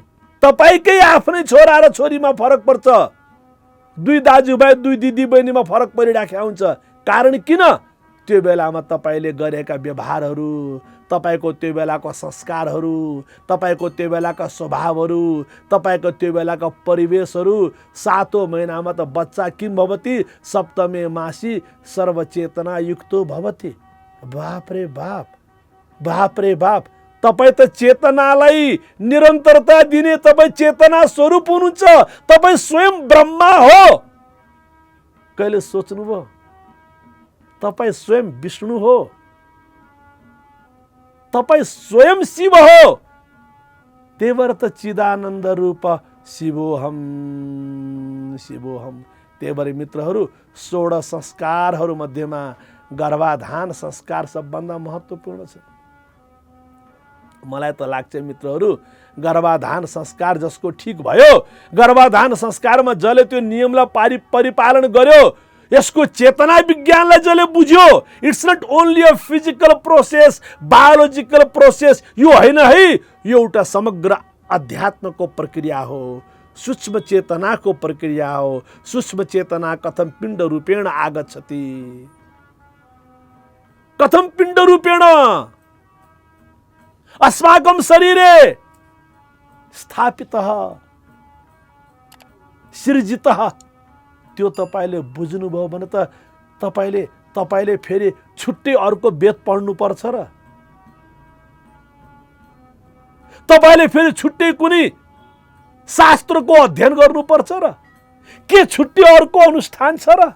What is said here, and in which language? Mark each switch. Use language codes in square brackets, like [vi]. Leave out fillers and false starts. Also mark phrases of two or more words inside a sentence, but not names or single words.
[ne] तपाईँकै आफ्नै छोरा र छोरीमा फरक पर्छ, 2 दाजुभाइ 2 दिदी बहिनीमा फरक परिराखेको हुन्छ। कारण किन? त्यो बेलामा तपाईँले गरेका व्यवहारहरू, तपाईँको त्यो बेलाको संस्कारहरू, तपाईँको त्यो बेलाका स्वभावहरू, तपाईँको त्यो बेलाका परिवेशहरू। 7औं महिनामा त बच्चा [sa] किम भवति, सप्तमे मासी सर्वचेतना युक्तो भवति। [ne] बाप रे बाप, बाप रे बाप। तपाईँ त चेतनालाई निरन्तरता दिने तपाईँ चेतना स्वरूप हुनुहुन्छ। तपाईँ स्वयं ब्रह्मा हो। कहिले सोच्नुभयो? तपाईँ स्वयं विष्णु हो, तपाईँ स्वयं शिव हो। त्यही भएर त [sa] चिदानन्द रूप शिवोहम शिवोहम। [ne] त्यही भएर मित्रहरू, 16 संस्कारहरू मध्येमा गर्भाधान संस्कार सबभन्दा महत्त्वपूर्ण छ। मलाई त लाग्छ मित्रहरू, गर्भाधान संस्कार जसको ठिक भयो, गर्भाधान संस्कारमा जसले त्यो नियमलाई परिपालन गर्यो, यसको चेतना विज्ञानलाई जसले बुझ्यो, [en] It's not only a physical process, biological process, [ne] यो होइन है, यो एउटा समग्र अध्यात्मको प्रक्रिया हो, सूक्ष्म चेतनाको प्रक्रिया हो। [sa] सूक्ष्म चेतना कथम पिण्ड रूपेण आगच्छति, कथम पिण्ड रूपेण अस्माकं शरीरे स्थापितः सृजितः। [ne] त्यो तपाईँले बुझ्नुभयो भने त तपाईँले फेरि छुट्टै अर्को वेद पढ्नुपर्छ र तपाईँले फेरि छुट्टै कुनै शास्त्रको अध्ययन गर्नुपर्छ र के छुट्टै अर्को अनुष्ठान छ र?